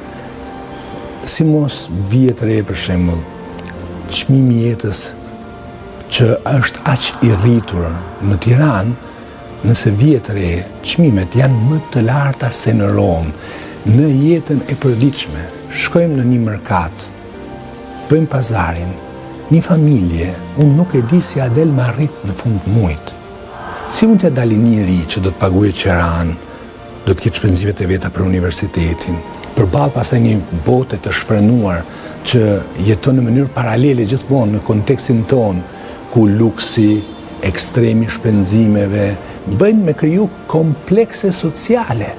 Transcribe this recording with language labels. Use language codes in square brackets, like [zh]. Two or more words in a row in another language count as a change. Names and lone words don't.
[sq] Si mos vihet re për shembull çmimi i jetës që është aq i rritur në Tiranë, nëse vihet re, çmimet janë më të larta se në Romë. në jetën e përditshme, shkojmë në një mërkat, bëjmë pazarin, një familje, unë nuk e di si a del më arrit në fund muajit. Si mund të dali njëri që do të paguajë qiran, do të ketë shpenzimet e veta për universitetin, përballë pastaj një bote të shfrenuar që jeton në mënyrë paralele gjithmonë në kontekstin ton, ku luksi, ekstremi shpenzimeve, bëjnë me kriju komplekse sociale.